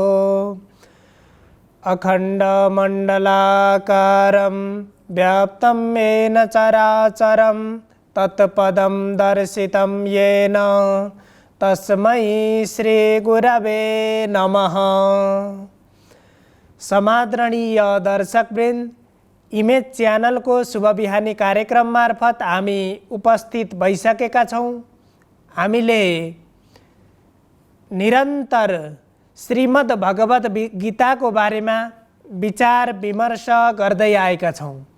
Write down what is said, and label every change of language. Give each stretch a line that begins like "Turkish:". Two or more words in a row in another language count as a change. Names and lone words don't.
Sanskrit: अखण्डमण्डलाकारं व्याप्तं येन चराचरं तत्पदं दर्शितं येन तस्मै श्रीगुरवे नमः।
Nepali: समादरणीय दर्शकवृन्द, इमेज च्यानल को शुभ बिहानी कार्यक्रम मार्फत हामी उपस्थित भइसकेका छौँ। हामीले निरन्तर श्रीमद् भगवत गीता को बारेमा विचार विमर्श गर्दै आएका छौँ।